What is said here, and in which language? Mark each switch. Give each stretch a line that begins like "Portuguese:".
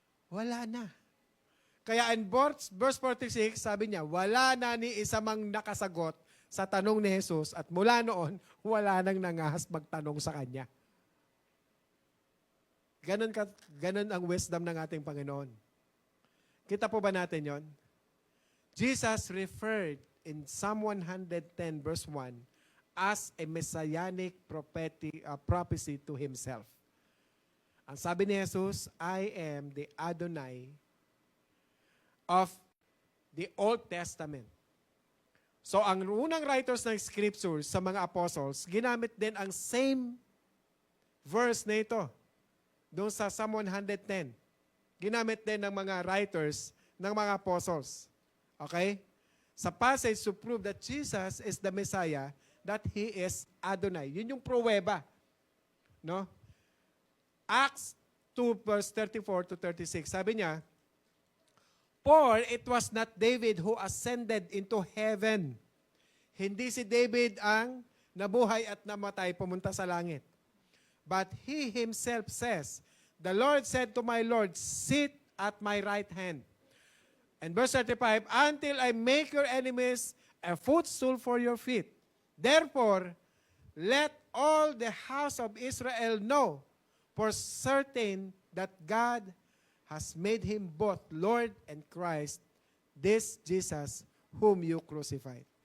Filipino: Wala na. Kaya in verse 46, sabi niya, wala na ni isa mang nakasagot sa tanong ni Jesus at mula noon, wala nang nangahas magtanong sa Kanya. Ganon ang wisdom ng ating Panginoon. Kita po ba natin yon?
English: Jesus referred in Psalm 110 verse 1 as a messianic prophecy to Himself.
Filipino: Ang sabi ni Jesus,
English: I am the Adonai of the Old Testament.
Filipino: So ang unang writers ng scriptures sa mga apostles, ginamit din ang same verse na ito. Doon sa Psalm 110. Ginamit din ng mga writers ng mga apostles. Okay?
English: Sa passage to prove that Jesus is the Messiah, that He is Adonai.
Filipino: Yun yung pruweba.
English: No? Acts 2 verse 34 to 36.
Filipino: Sabi niya,
English: for it was not David who ascended into heaven.
Filipino: Hindi si David ang nabuhay at namatay pumunta sa langit.
English: But he himself says, the Lord said to my Lord, sit at my right hand. And verse 35, until I make your enemies a footstool for your feet. Therefore, let all the house of Israel know for certain that God has made Him both Lord and Christ, this Jesus whom you crucified.